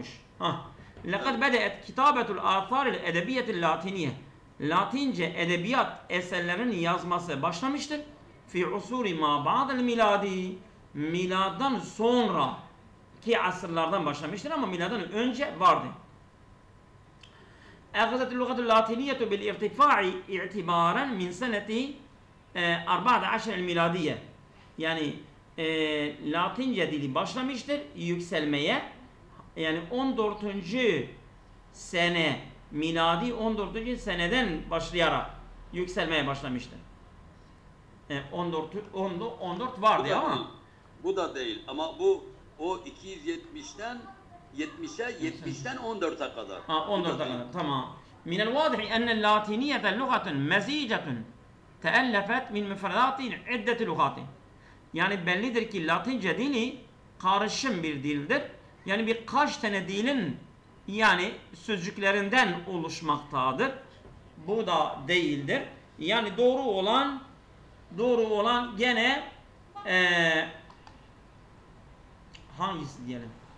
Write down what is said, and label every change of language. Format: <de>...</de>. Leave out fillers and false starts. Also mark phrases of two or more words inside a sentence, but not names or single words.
<ar>لقد بدأت كتابة الآثار الأدبية اللاتينية.</ar> <tr>Latince edebiyat eserlerinin yazması başlamıştır.</tr> <ar>في العصور ما بعد الميلاد.</ar> <tr>Miladdan sonra ki asırlardan başlamıştır ama miladdan önce vardı.</tr> <ar>أخذت اللغة اللاتينية بالارتفاع اعتبارا من سنة 14 الميلادية.</ar> <tr>Yani Latince dili başlamıştır yükselmeye. Yani 14. sene miladi 14. seneden başlayarak yükselmeye başlamıştır. 14 vardı ama bu da değil ama o 270'ten 70'ten 14'e kadar. 14'e kadar. Tamam.</tr> <ar>من الواضح أن اللاتينية لغة مزيجة تألفت من مفردات عدة لغات.</ar> <tr>Yani bellidir ki Latince dili karışım bir dildir. Yani birkaç tane dilin yani sözcüklerinden oluşmaktadır. Bu da değildir. Yani doğru olan gene hangisi diyelim?</tr>